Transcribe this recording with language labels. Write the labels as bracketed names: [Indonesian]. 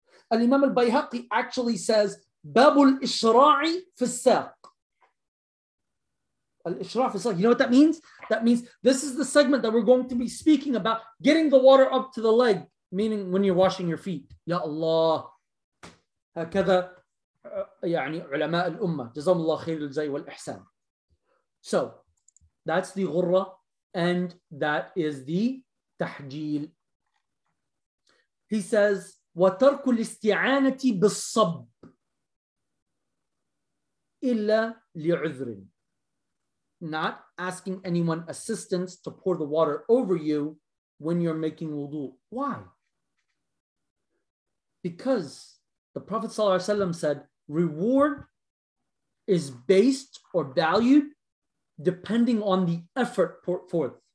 [English] Al-Imam al-Bayhaqi actually says, [Arabic] Babu al-Ishra'i fi-saq. [English] Al-Ishra'i fi-saq. You know what that means? That means this is the segment that we're going to be speaking about, getting the water up to the leg, meaning when you're washing your feet. [Arabic] Ya Allah. Hakada. يعني علماء الأمة جزاهم الله خير الجزاء والإحسان. [English] So that's the غرّة and that is the تحجيل. He says [Arabic] وترك الاستعانة بالصب إلا لعذر. [English] Not asking anyone assistance to pour the water over you when you're making wudu. Why? Because the Prophet [Arabic] صلى الله عليه وسلم [English] said reward is based or valued depending on the effort put forth.